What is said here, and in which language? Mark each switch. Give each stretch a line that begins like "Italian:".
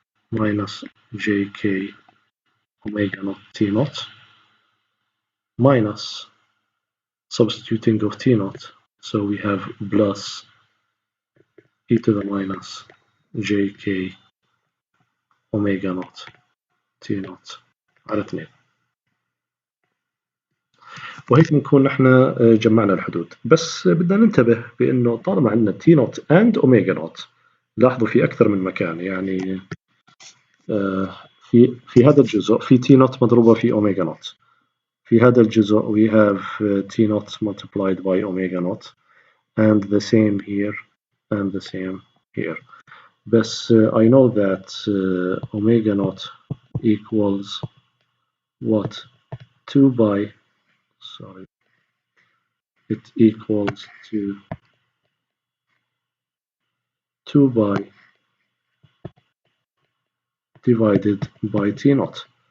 English: minus jk omega naught t naught, minus substituting of t naught, so we have plus e to the minus jk omega naught t naught على 2.
Arabic: وهيك بنكون نحن جمعنا الحدود، بس بدنا ننتبه بانه طالما عندنا تي نوت اند اوميجا نوت لاحظوا في أكثر من مكان، يعني في هذا الجزء في تي نوت مضروبة في أوميجا نوت. في هذا الجزء
English: we have T naught multiplied by omega naught, and the same here and the same here. But I know that omega naught equals what? 2 pi, sorry, it equals to 2 pi divided by T naught.